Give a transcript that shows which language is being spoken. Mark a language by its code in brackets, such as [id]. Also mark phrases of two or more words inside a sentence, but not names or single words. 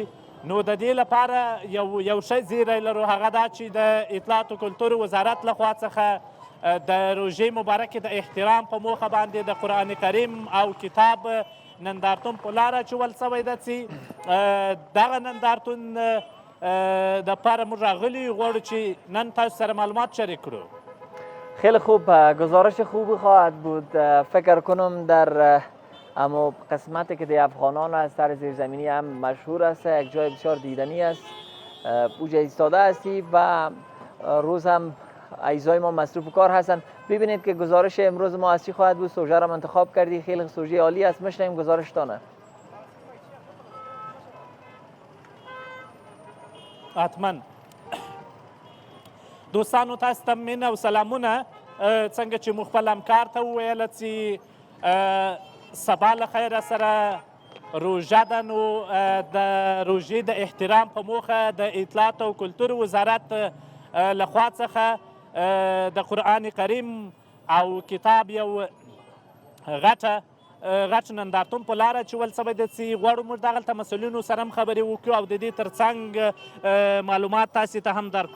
[ps] نو د دې لپاره یو ښه زیری لرو، هغه دا چې د اطلاعات و کلتور وزارت لخوا څخه د روژې مبارکې د احترام په موخه باندې د قرآن کریم او کتاب نندارتون په لاره اچول سوی ده چې دغه نندارتون دپاره موږ راغلي غواړو چې نن تاسو سره معلومات شریک کړو. [fa] خیلی خوب، گزارش خوبی خواهد بود. فکر کنم در اما قسمتی که دی افغانان از سر زیرزمینی هم مشهور است، یک جای بسیار دیدنی است. اوجه ایستاده هستی و روز هم اعضای ما مصروف کار هستند. ببینید که گزارش امروز ما از چی خواهد بود. سوژه را انتخاب کردی، خیلی سوژه عالی است. میشنویم گزارشتانه. [ps] حتما دوستانو تاسو ته مینه او سلامونه. څنګه چې مو خپل همکار ته وویله چې سبا له خیره سره روژه ده، نو د روژې د احترام په موخه د اطلاعات او کلتور وزارت لخوا څخه د قرآن کریم او کتاب یو غټ نندارتون په لاره اچول سوی ده چې غواړو موږ دغلته مسؤلینو سره هم خبرې وکړو او د دې ترڅنګ معلومات تاسې ته هم درکړو.